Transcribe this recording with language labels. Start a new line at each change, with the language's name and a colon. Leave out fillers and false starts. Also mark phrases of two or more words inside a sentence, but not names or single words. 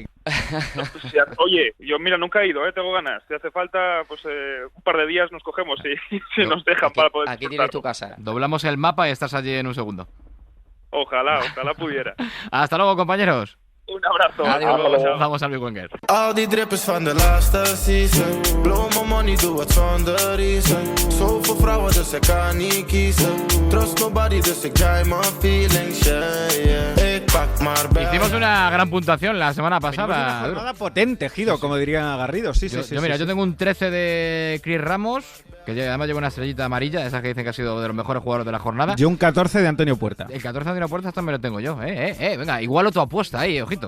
Spanish: Oye, yo mira, nunca he ido, tengo ganas. Si hace falta, pues un par de días nos cogemos y nos dejan para poder Aquí tienes tu casa. Doblamos el mapa y estás allí en un segundo. Ojalá pudiera. Hasta luego, compañeros. Un abrazo. Adiós. Vamos al Big Wenger.
Dutch: Al die drippers van de laatste season.
English: Blow my money,
Dutch: doe het zonder reason. Zoveel vrouwen, dus ik kan niet kiezen.
English: Trust nobody,
Dutch: dus ik draai mijn feelings, yeah. Ik pak maar bij.
Spanish: Hicimos una gran puntuación la semana pasada. Una jornada potente, Gido, como diría Garrido. Sí. Yo tengo un 13 de Chris Ramos, que además lleva una estrellita amarilla, esas que dicen que ha sido de los mejores jugadores de la jornada. Yo un 14 de Antonio Puerta. El 14 de Antonio Puerta también lo tengo yo. Venga, igual tu apuesta ahí, ojito.